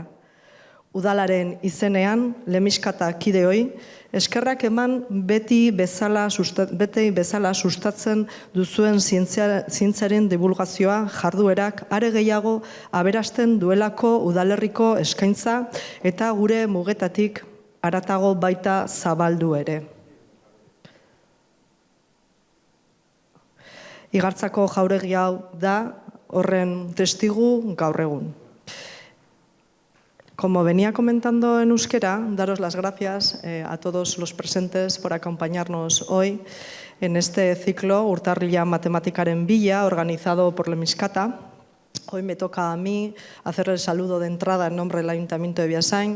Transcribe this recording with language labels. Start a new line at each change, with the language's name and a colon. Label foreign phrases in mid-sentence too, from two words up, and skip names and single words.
Basque: Udalaren izenean, Lemizkata kideoi, eskerrak eman beti bezala sustatzen duzuen zientziaren divulgazioa jarduerak are gehiago aberasten duelako udalerriko eskaintza eta gure mugetatik haratago baita zabaldu ere. Igartzako jauregi hau da horren testigu gaur egun.
Spanish: Como venía comentando en euskera, daros las gracias a todos los presentes por acompañarnos hoy en este ciclo Urtarrila Matematikaren Bila, organizado por Lemizkata. Hoy me toca a mí hacer el saludo de entrada en nombre del Ayuntamiento de Beasain.